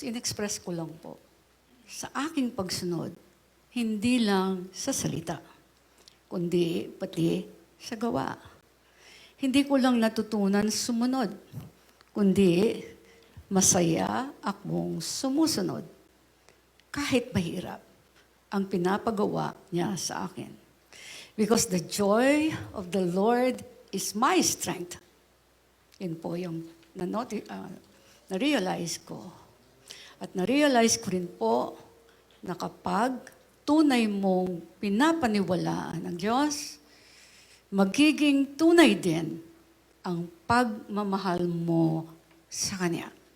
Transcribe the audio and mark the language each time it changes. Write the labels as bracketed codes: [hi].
[tl] In-express ko lang po. Sa aking pagsunod, hindi lang sa salita, kundi pati sa gawa. Hindi ko lang natutunan sumunod, kundi masaya akong sumusunod. Kahit mahirap ang pinapagawa niya sa akin. [en] Because the joy of the Lord is my strength. [tl] Yun po yung na-realize ko. At na-realize ko rin po na kapag tunay mong pinapaniwalaan ng Diyos, magiging tunay din ang pagmamahal mo sa Kanya.